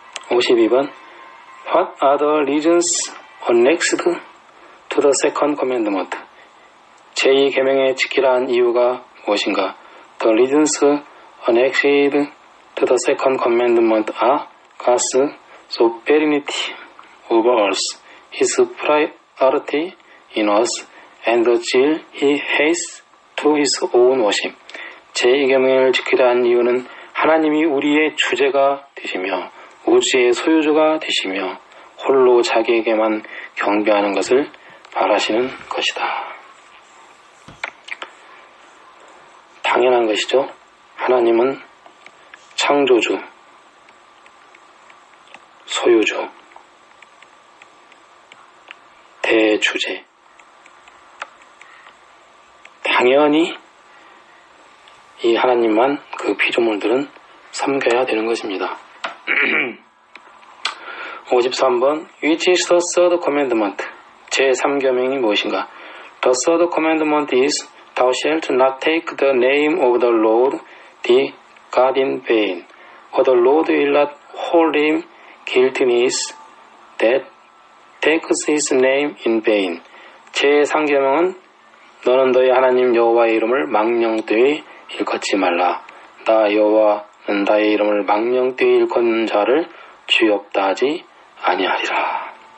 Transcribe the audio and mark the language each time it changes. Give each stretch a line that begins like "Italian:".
English: 52번 What are the reasons annexed to the second commandment?
Korean: 제2계명에 지키라는 이유가 무엇인가?
English: The reasons annexed to the second commandment are God's sovereignty over us, His priority in us, and the zeal He has to His own worship.
Korean: 제2계명을 지키라는 이유는 하나님이 우리의 주제가 되시며 우주의 소유주가 되시며 홀로 자기에게만 경배하는 것을 바라시는 것이다. 당연한 것이죠. 하나님은 창조주, 소유주, 대주제. 당연히 이 하나님만 그 피조물들은 섬겨야 되는 것입니다. 53번 Which is the third commandment? 제3계명이 무엇인가?
English: The third commandment is Thou shalt not take the name of the Lord thy God in vain, for the Lord will not hold him guiltless that takes his name in vain.
Korean: 제3계명은 너는 너희 하나님 여호와의 이름을 망령되이 일컫지 말라. 나 여호와는 나의 이름을 망령되이 일컫는 자를 죄없다 하지 아니하리라.